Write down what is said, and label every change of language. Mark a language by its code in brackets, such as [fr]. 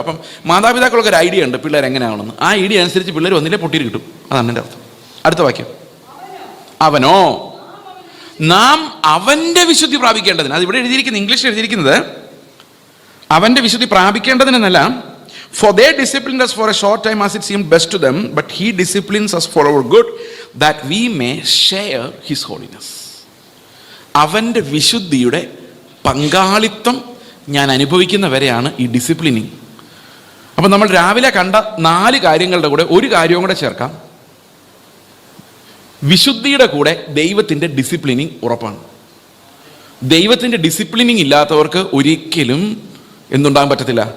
[ml] അപ്പം മാതാപിതാക്കൾക്ക് ഒരു ഐഡിയ ഉണ്ട് പിള്ളേർ എങ്ങനെയാണെന്ന്. ആ ഐഡിയ അനുസരിച്ച് പിള്ളേർ വന്നില്ലേ പൊട്ടിയിട്ട് കിട്ടും. അതാണ് എൻ്റെ അർത്ഥം. അടുത്ത വാക്യം, അവനോ നാം അവൻ്റെ വിശുദ്ധി പ്രാപിക്കേണ്ടതിന്. അത് ഇവിടെ എഴുതിയിരിക്കുന്നത്, ഇംഗ്ലീഷിൽ എഴുതിയിരിക്കുന്നത് അവൻ്റെ വിശുദ്ധി പ്രാപിക്കേണ്ടതിനെന്നല്ല. [en] For they disciplined us for a short time as it seemed best to them, but he disciplines us for our good, that we may share his holiness. [ml] അവൻ്റെ വിശുദ്ധിയുടെ പങ്കാളിത്തം ഞാൻ അനുഭവിക്കുന്ന വരെയാണ് ഈ ഡിസിപ്ലിനിങ്. അപ്പം നമ്മൾ രാവിലെ കണ്ട 4 കാര്യങ്ങളുടെ കൂടെ ഒരു കാര്യവും കൂടെ ചേർക്കാം. വിശുദ്ധിയുടെ കൂടെ ദൈവത്തിൻ്റെ ഡിസിപ്ലിനിങ് ഉറപ്പാണ്. ദൈവത്തിൻ്റെ ഡിസിപ്ലിനിങ് ഇല്ലാത്തവർക്ക് ഒരിക്കലും എന്തുണ്ടാകാൻ പറ്റത്തില്ല?